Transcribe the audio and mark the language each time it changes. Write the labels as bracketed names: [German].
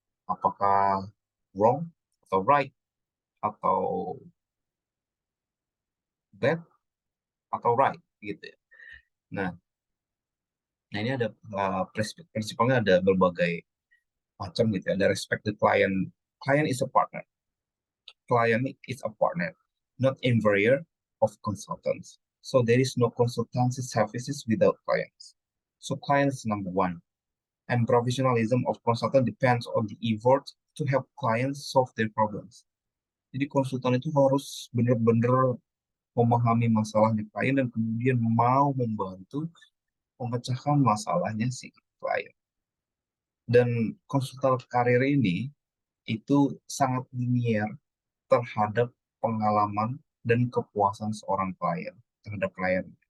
[Indonesian] Apakah wrong atau right atau bad atau right gitu ya? Nah, nah ini ada prinsipnya ada berbagai macam gitu ya. [English] Ada respect the client. Client is a partner. Client is a partner, not inferior of consultants. So there is no consultancy services without clients. So clients number one. And professionalism of consultant depends on the effort to help clients solve their problems. [Indonesian] Jadi konsultan itu harus benar-benar memahami masalahnya klien dan kemudian mau membantu memecahkan masalahnya si klien. Dan konsultan karir ini itu sangat linear terhadap pengalaman dan kepuasan seorang klien terhadap klien.